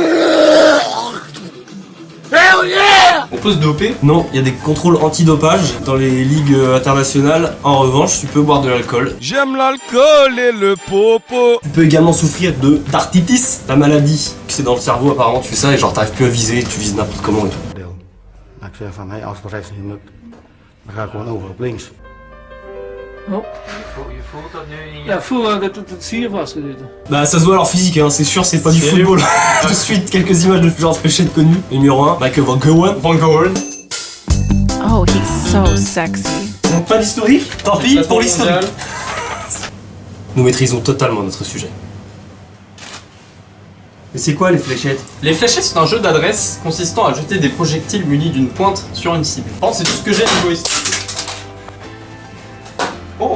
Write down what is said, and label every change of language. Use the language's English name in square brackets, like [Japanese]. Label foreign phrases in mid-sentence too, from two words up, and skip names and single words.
[French] On peut se doper. Non, il y a des contrôles antidopage dans les ligues internationales. En revanche, tu peux boire de l'alcool. J'aime l'alcool et le popo. Tu peux également souffrir d'arthritis, la maladie. C'est dans le cerveau apparemment, tu fais ça et genre t'arrives plus à viser, tu vises n'importe comment et tout. [Dutch] Maar ik zeg van, hey, als het rechts niet lukt, dan ga ik gewoon over op links. Oh. Je voelt dat nu niet? Ja, ik voel dat het hier vastgezeten. [French] Bah ça se voit à leur physique, hein. C'est sûr c'est pas du football. Tout de suite, quelques images de genre fléchettes connues. Numéro 1, Michael Van Gogh. [English] Oh, he's so sexy. [French] Donc pas d'historique, tant pis pour l'historique. Nous maîtrisons totalement notre sujet. Mais c'est quoi les fléchettes? Les fléchettes, c'est un jeu d'adresse consistant à jeter des projectiles munis d'une pointe sur une cible. Par contre, c'est tout ce que j'ai niveau historique. Oh!